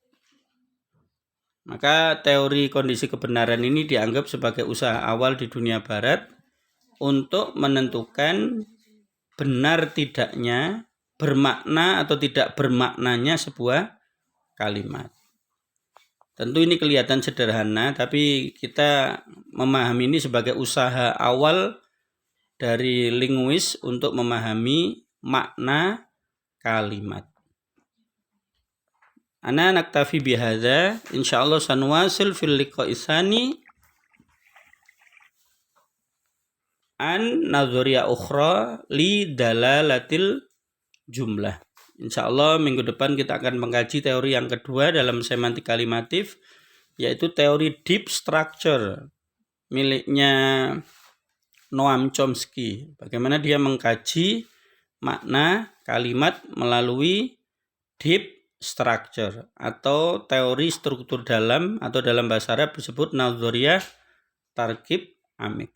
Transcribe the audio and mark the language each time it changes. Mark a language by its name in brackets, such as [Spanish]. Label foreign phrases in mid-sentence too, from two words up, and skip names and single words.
[Indonesian] Maka teori kondisi kebenaran ini dianggap sebagai usaha awal di dunia barat untuk menentukan benar tidaknya, bermakna atau tidak bermaknanya sebuah kalimat. Tentu ini kelihatan sederhana, tapi kita memahami ini sebagai usaha awal dari linguis untuk memahami makna kalimat. [Arabic] أنا نكتفي بهذا، إن شاء الله سنواصل في اللقاء الثاني النظرية الأخرى لدلالة الجملة. [Indonesian] Insyaallah minggu depan kita akan mengkaji teori yang kedua dalam semantik kalimatif, yaitu teori [English] deep structure [Indonesian] miliknya Noam Chomsky. Bagaimana dia mengkaji makna kalimat melalui [English] deep structure [Indonesian] atau teori struktur dalam, atau dalam bahasa Arab disebut [Arabic] نظرية التركيب العميق.